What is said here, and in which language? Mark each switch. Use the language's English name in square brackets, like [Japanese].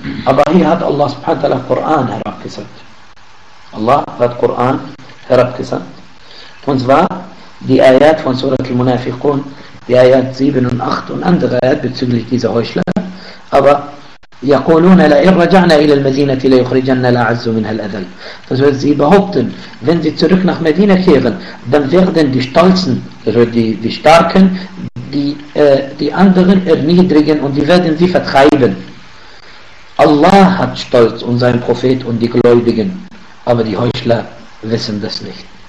[German] Aber hier hat Allah subhanahu wa ta'ala Koran herabgesandt. Allah hat Koran herabgesandt. Und zwar die Ayat von Surat al-Munafiqun, die Ayat 7 und 8 und andere Ayat bezüglich dieser Heuchler. Aber [Arabic] يقولون لئن رجعنا الى المدينه ليخرجن الاعز منها الاذل. [German] Das heißt, sie behaupten, wenn sie zurück nach Medina kehren, dann werden die Stolzen, also die Starken, die anderen erniedrigen und die werden sie vertreiben. Allah hat Stolz und sein Prophet und die Gläubigen, aber die Heuchler wissen das nicht.